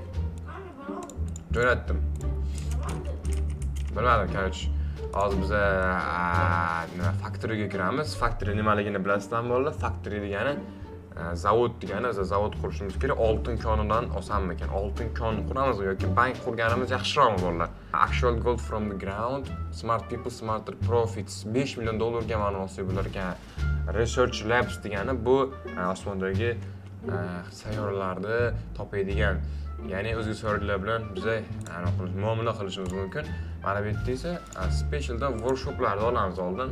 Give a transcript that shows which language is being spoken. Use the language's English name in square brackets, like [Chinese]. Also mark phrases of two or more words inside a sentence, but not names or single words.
[Uzbek] Jo'natdim. Bilmadim, короче. Hozir biz nima factoryga kiramiz. Factory nimaligini bilasizlar bolalar? Factory degani zavod degani, zavod qurishimiz kerak. Oltin konidan osanmi ekan? Oltin konni quramiz yoki bank qurganimiz yaxshiroqmi bolalar? [English] Actual gold from the ground, smart people, smarter profits. [Uzbek] $5 million ga ma'nosi bo'lar ekan. [English] Research labs [Uzbek] degani bu osmondagi sayyoralarni topadigan, ya'ni o'zga sayyoralar bilan biza muomala qilishimiz mumkin. Mana bu yerda esa specialdan workshoplarni olamiz oldin.